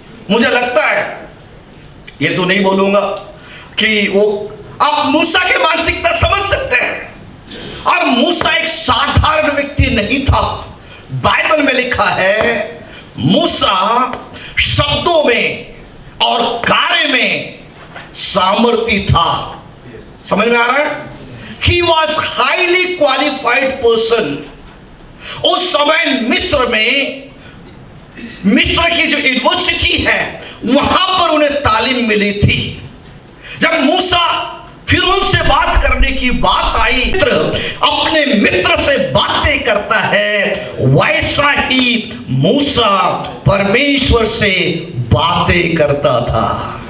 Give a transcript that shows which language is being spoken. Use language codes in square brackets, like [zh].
[hi] मुझे लगता है ये तो नहीं बोलूंगा कि वो, आप मूसा की मानसिकता समझ सकते हैं। और मूसा एक साधारण व्यक्ति नहीं था। बाइबल में लिखा है मूसा शब्दों में और कार्य में सामर्थ्य था। समझ में आ रहा है? [en] He was highly qualified person। [hi] उस समय मिस्र में, मिस्र की जो यूनिवर्सिटी है वहां पर उन्हें तालीम मिली थी। जब मूसा फिरौन से बात करने की बात आई, अपने मित्र से बातें करता है, वैसा ही मूसा परमेश्वर से बातें करता था।